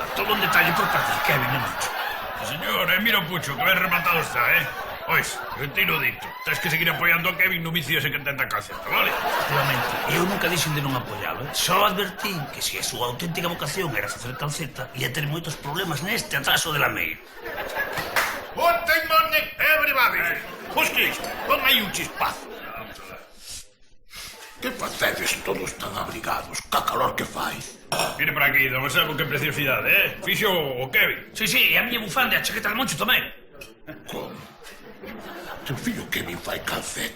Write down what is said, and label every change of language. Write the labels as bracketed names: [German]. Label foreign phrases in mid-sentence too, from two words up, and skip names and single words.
[Galician] Todo un detalle por parte de Kevin, Moncho. Señor, mira o pucho, que ben rematado está, Ois, retiro dito. Tens que seguir apoiando a Kevin no vicio ese que tenta calceta, vale? Efectivamente, eu nunca dixen de non apoialo, Só advertín que se a súa auténtica vocación era facer calceta, ia ter moitos problemas neste atraso de Lameiro. [English] Good morning, everybody! [Galician] Hostis, pon aí un chispazo. Que facedes todos tan abrigados, ca calor que fai? Mire para aquí, don Anselmo, que preciosidade, Fixo o Kevin. Sí, a miña bufanda e a chaqueta de Moncho tamén. Como? teu fillo Kevin fai calceta.